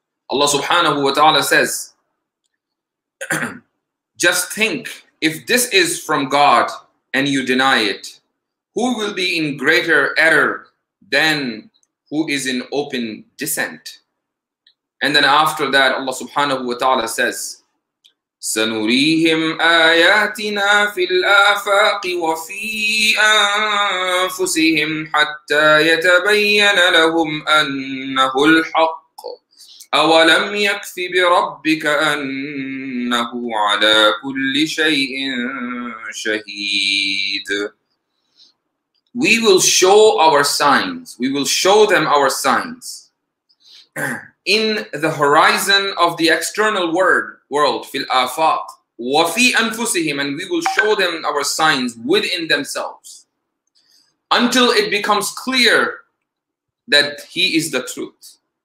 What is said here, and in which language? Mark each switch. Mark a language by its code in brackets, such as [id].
[en] Allah subhanahu wa ta'ala says, just think, if this is from God and you deny it, who will be in greater error than who is in open dissent? And then after that, Allah subhanahu wa ta'ala says, [ar] سَنُرِيهِمْ آيَاتِنَا فِي الْآفَاقِ وَفِي أَنفُسِهِمْ حَتَّى يَتَبَيَّنَ لَهُمْ أَنَّهُ الْحَقُّ أَوَلَمْ يَكْفِ بِرَبِّكَ أَنَّهُ عَلَى كُلِّ شَيْءٍ شَهِيدٌ. [en] We will show our signs. We will show them our signs in the horizon of the external world, [ar] fil afaq, wa fi anfusihim, [en] and we will show them our signs within themselves until it becomes clear that He is the truth.